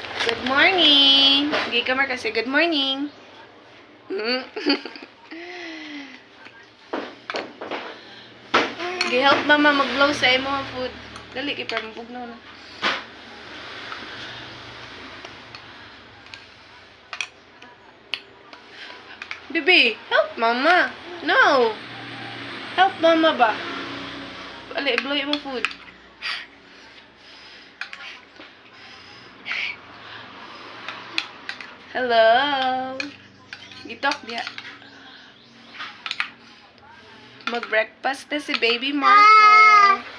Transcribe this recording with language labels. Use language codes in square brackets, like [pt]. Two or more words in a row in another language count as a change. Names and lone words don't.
[en] Good morning. [ceb] Gi ka kasi [en] good morning. [ceb] Gi-help mama mag-blow sa imo ang food. Dali kay para mabugnaw na. Bibi, [en] help mama. No. [ceb] Help mama ba? Dali, blow imo food. Hello. Gitok dia. Mag-breakfast na si Baby Marco.